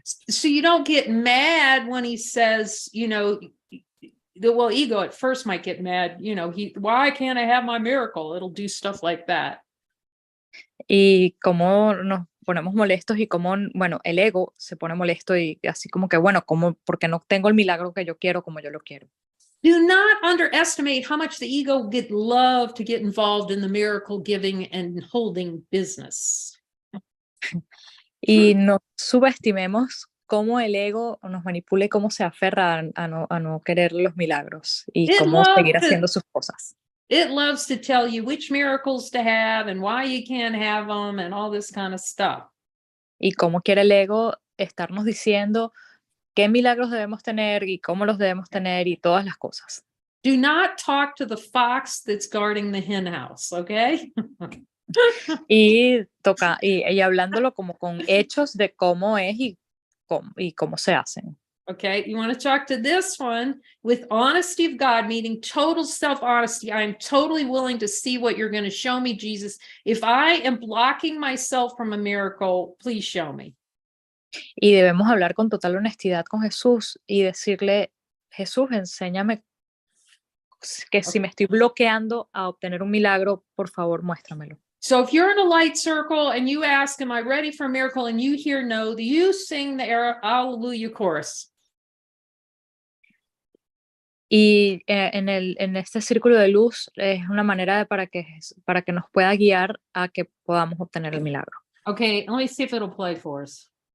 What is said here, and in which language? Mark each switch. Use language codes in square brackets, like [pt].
[en] So you don't get mad when he says, well, ego at first might get mad, why can't I have my miracle? It'll do stuff like that. [es] Y cómo nos ponemos molestos y cómo, bueno, el ego se pone molesto y así como que, bueno, porque no tengo el milagro que yo quiero como yo lo quiero. [en] Do not underestimate how much the ego would love to get involved in the miracle giving and holding business. [es] Y no subestimemos cómo el ego nos manipula y cómo se aferra a no querer los milagros y [en] It [es] cómo seguir [en] loves [es] haciendo [en] to, [es] sus cosas. [en] it loves to tell you which miracles to have and why you can't have them and all this kind of stuff. [es] Y cómo quiere el ego estarnos diciendo qué milagros debemos tener y cómo los debemos tener y todas las cosas. [en] Do not talk to the fox that's guarding the hen house, okay? [es] Y hablándolo como con hechos de cómo es y cómo se hacen. [en] Okay, you want to talk to this one with honesty of God, meaning total self-honesty. I am totally willing to see what you're going to show me, Jesus. If I am blocking myself from a miracle, please show me. [es] Y debemos hablar con total honestidad con Jesús y decirle, Jesús, enséñame que si me estoy bloqueando a obtener un milagro, por favor, muéstramelo. [en] So if you're in a light circle and you ask, am I ready for a miracle? And you hear no, do you sing the Hallelujah chorus? [es] Y en este círculo de luz es una manera para que nos pueda guiar a que podamos obtener el milagro. [en] Okay, let me see if it'll play for us.